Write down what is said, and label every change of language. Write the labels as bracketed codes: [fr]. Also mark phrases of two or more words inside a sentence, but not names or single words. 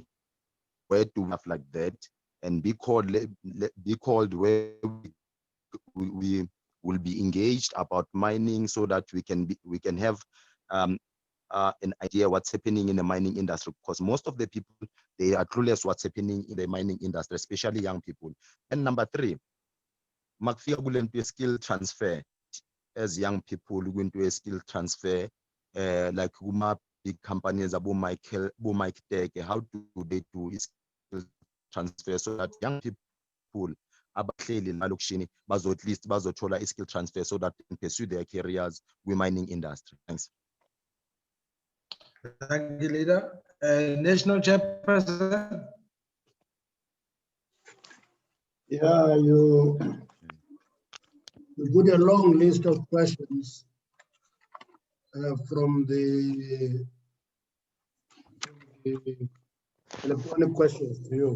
[en] Where do we have like that and be called where we will be engaged about mining so that we can have an idea what's happening in the mining industry, because most of the people, they are clueless what's happening in the mining industry, especially young people. And number three, [zu] makufika kule nto [en] skill transfer, as young people go into a skill transfer, like big companies, Mike Tech, how do they do skill transfer so that young people [zu] abahleli malokishini bazo [en] at least bazothola skill transfer so that they can pursue their careers with mining industry. Thanks. Thank you, leader. National chairperson. Yeah, you put a long list of questions from the electronic questions to you.